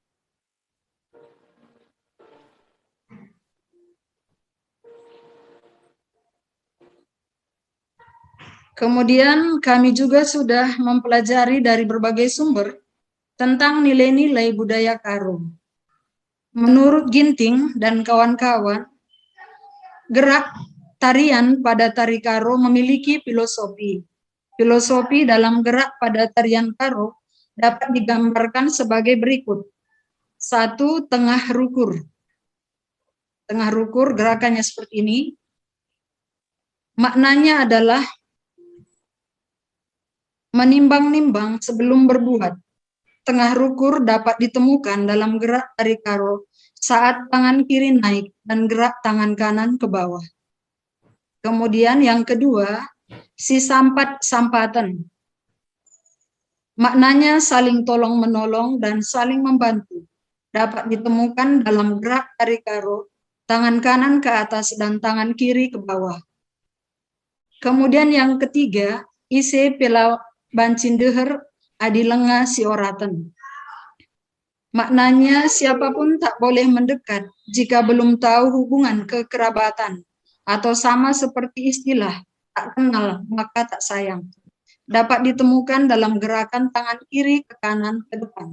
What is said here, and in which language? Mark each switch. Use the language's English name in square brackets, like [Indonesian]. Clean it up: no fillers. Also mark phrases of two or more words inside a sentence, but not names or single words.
[Indonesian] Kemudian kami juga sudah mempelajari dari berbagai sumber tentang nilai-nilai budaya Karo. Menurut Ginting dan kawan-kawan, gerak tarian pada tari Karo memiliki filosofi. Filosofi dalam gerak pada tarian Karo dapat digambarkan sebagai berikut. 1. [Batak Karo] Tengah rukur. Tengah rukur [Indonesian] gerakannya seperti ini. Maknanya adalah menimbang-nimbang sebelum berbuat. [Batak Karo] Tengah rukur [Indonesian] dapat ditemukan dalam gerak tari Karo saat tangan kiri naik dan gerak tangan kanan ke bawah. Kemudian yang kedua, [Batak Karo] si sampat-sampatan. [Indonesian] Maknanya saling tolong-menolong dan saling membantu. Dapat ditemukan dalam gerak tari Karo, tangan kanan ke atas dan tangan kiri ke bawah. Kemudian yang ketiga, [Batak Karo] ise pela bancindeher adilenga sioratan. [Indonesian] Maknanya siapapun tak boleh mendekat jika belum tahu hubungan kekerabatan, atau sama seperti istilah tak kenal maka tak sayang. Dapat ditemukan dalam gerakan tangan kiri ke kanan ke depan.